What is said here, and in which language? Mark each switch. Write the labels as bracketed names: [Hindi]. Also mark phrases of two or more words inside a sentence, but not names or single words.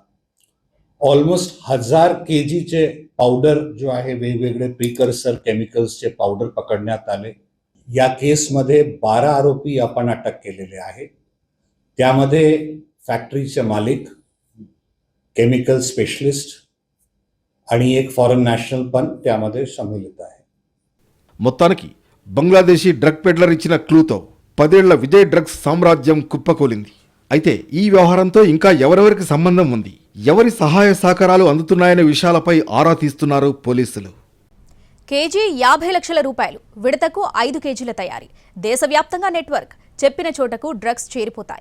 [Marathi] ऑलमोस्ट 1000 kgचे पावडर जो आहे वेगवेगळे [English] precursor chemicalsचे [Marathi] पावडर पकडण्यात आले. या केसमध्ये 12 आरोपी आपण अटक केलेले आहेत. त्यामध्ये फॅक्टरीचे मालिक, [English] chemical specialist [Marathi] आणि एक [English] foreign national [Marathi] पण त्यामध्ये सम्मिलित आहे. [Telugu] మొత్తానికి బంగ్లాదేశీ [English] drug peddler [Telugu] ఇచ్చిన క్లూతో 10 ఏళ్ల విజయ్ డ్రగ్స్ సామ్రాజ్యం కుప్పకూలింది. అయితే ఈ వ్యవహారంతో ఇంకా ఎవరెవరికి సంబంధం ఉంది, ఎవరి సహాయ సహకారాలు అందుతున్నాయనే విషయాలపై ఆరా తీస్తున్నారు పోలీసులు. కేజీ 50 లక్షల రూపాయలు, విడతకు 5 కేజీల తయారీ, దేశవ్యాప్తంగా నెట్వర్క్, చెప్పిన చోటకు డ్రగ్స్ చేరిపోతాయి.